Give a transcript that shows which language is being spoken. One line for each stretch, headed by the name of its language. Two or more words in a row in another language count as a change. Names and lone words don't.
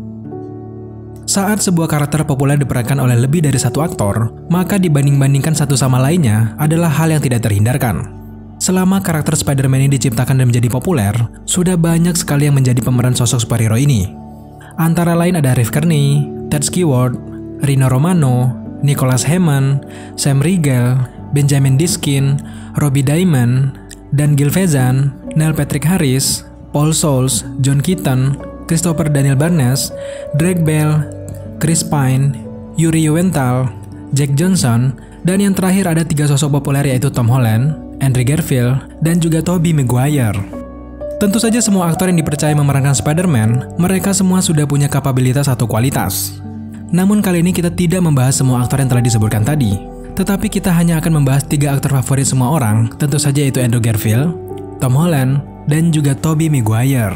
Indonesian: Saat sebuah karakter populer diperankan oleh lebih dari satu aktor, maka dibanding-bandingkan satu sama lainnya adalah hal yang tidak terhindarkan. Selama karakter Spider-Man ini diciptakan dan menjadi populer, sudah banyak sekali yang menjadi pemeran sosok superhero ini. Antara lain ada Reeve Carney, Ted Stewart, Rino Romano, Nicholas Hammond, Sam Riegel, Benjamin Diskin, Robbie Diamond, Dan Gil Vezan, Neil Patrick Harris, Paul Scholes, John Keaton, Christopher Daniel Barnes, Drake Bell, Chris Pine, Yuri Lowenthal, Jack Johnson, dan yang terakhir ada 3 sosok populer yaitu Tom Holland, Andrew Garfield, dan juga Tobey Maguire. Tentu saja semua aktor yang dipercaya memerankan Spider-Man, mereka semua sudah punya kapabilitas atau kualitas. Namun kali ini kita tidak membahas semua aktor yang telah disebutkan tadi, tetapi kita hanya akan membahas 3 aktor favorit semua orang, tentu saja yaitu Andrew Garfield, Tom Holland, dan juga Tobey Maguire.